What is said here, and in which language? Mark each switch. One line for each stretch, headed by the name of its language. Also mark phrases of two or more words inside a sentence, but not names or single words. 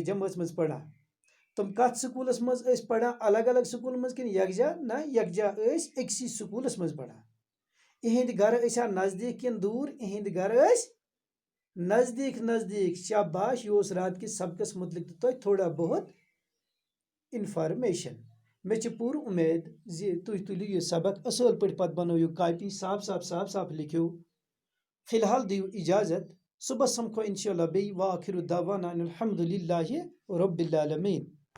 Kashmiri: جمٲژ منٛز پران، تِم کتھ سکوٗلس منٛز ٲسۍ پران، الگ الگ سکوٗلن منٛز کِنہٕ یکجا، نہ یکجا ٲسۍ أکسی سکوٗلس منٛز پران، اِہِنٛدۍ گرٕ ٲسیا نزدیٖک کِنہٕ دوٗر، اِہِنٛدۍ گرٕ ٲسۍ نزدیٖک نزدیٖک، شاباش، یہِ اوس رات کِس سبقس متعلق تہِ تۄہہِ
Urdu: تھوڑا بہت
Kashmiri: انفارمیشن، مےٚ چھِ پوٗرٕ اُمید زِ تُہۍ تُلِو یہِ سبق اصل پٲٹھۍ پتہٕ بنٲیِو کاپی، صاف صاف صاف صاف لیکھِو،
Urdu: فی الحال
Kashmiri: دِیِو اجازت، صبحس سمکھو
Arabic: انشاء اللہ
Kashmiri: بیٚیہِ،
Arabic: وآخر دعوانا ان الحمد للہ رب العالمین۔